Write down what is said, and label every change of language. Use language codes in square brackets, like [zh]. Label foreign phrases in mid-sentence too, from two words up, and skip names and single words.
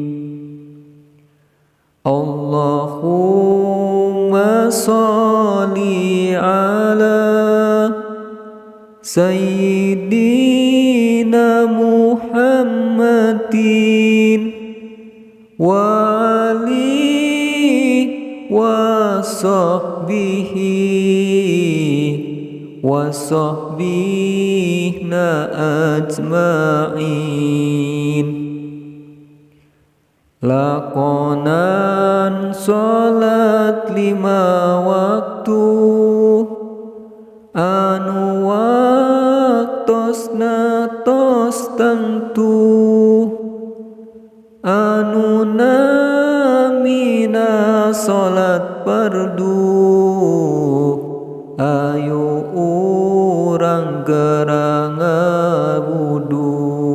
[ar] اللهم صل على سيدنا محمد وآل وصحبه أجمعين. [su] Lakonan sholat 5 waktu anu waktosna tos tentu anu namina sholat fardu ayo urang gerang wudu.